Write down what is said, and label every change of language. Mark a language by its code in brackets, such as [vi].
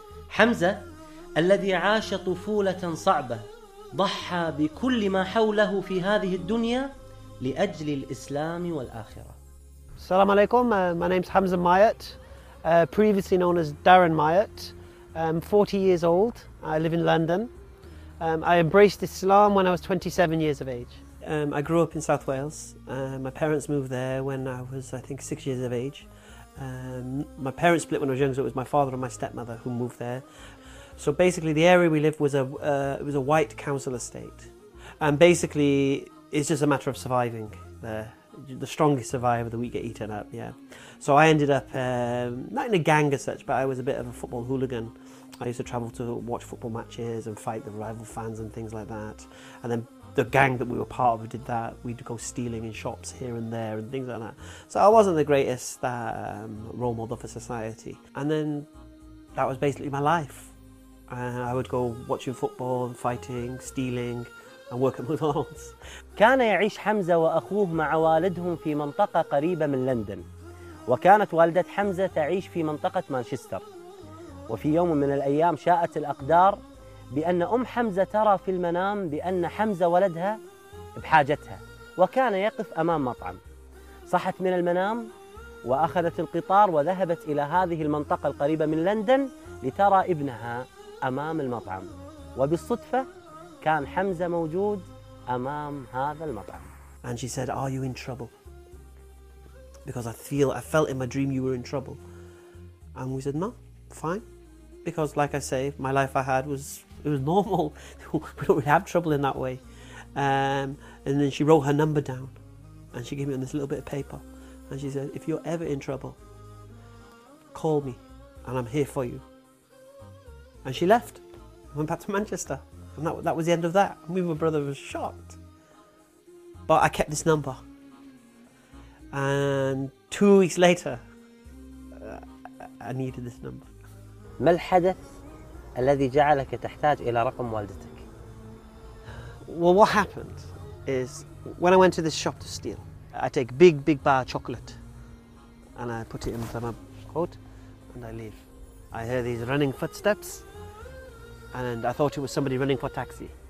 [ar] حمزة الذي عاش طفولة صعبة ضحى بكل ما حوله في هذه الدنيا لأجل الإسلام والآخرة. السلام عليكم. [en] My name is Hamza Myatt, previously known as Darren Myatt. I'm 40 years old. I live in London. I embraced Islam when I was 27 years of age. I grew up in South Wales. My parents moved there when I was, I think, 6 years of age. My parents split when I was young, so it was my father and my stepmother who moved there. So basically the area we lived was a white council estate. And basically it's just a matter of surviving there. The strongest survive, the weak get eaten up, yeah. So I ended up, not in a gang as such, but I was a bit of a football hooligan. I used to travel to watch football matches and fight the rival fans and things like that. And then the gang that we were part of did that. We'd go stealing in shops here and there and things like that. So I wasn't the greatest role model for society. And then that was basically my life. I would go watching football, fighting, stealing, and work at McDonald's. [ar] كان يعيش حمزة وأخوه مع والدهم في منطقة قريبة من لندن. وكانت والدة حمزة تعيش في منطقة مانشستر. وفي يوم من الأيام شاءت الأقدار بأن أم حمزة ترى في المنام بأن حمزة ولدها بحاجتها وكان يقف أمام مطعم. صحت من المنام وأخذت القطار وذهبت إلى هذه المنطقة القريبة من لندن لترى ابنها أمام المطعم، وبالصدفة كان حمزة موجود أمام هذا المطعم. [en] And she said, are you in trouble? Because I felt in my dream you were in trouble. And we said, no, fine. Because like I say, my life I had was, it was normal. We don't really have trouble in that way. And then she wrote her number down and she gave me on this little bit of paper. And she said, if you're ever in trouble, call me and I'm here for you. And she left, went back to Manchester. And that was the end of that. Me and my brother was shocked. But I kept this number. And 2 weeks later, I needed this number. [ar] ما الحدث الذي جعلك تحتاج إلى رقم والدتك؟ [en] Well, what happened is when I went to this shop to steal, I take big, big bar of chocolate and I put it in my coat and I leave. I hear these running footsteps and I thought it was somebody running for taxi.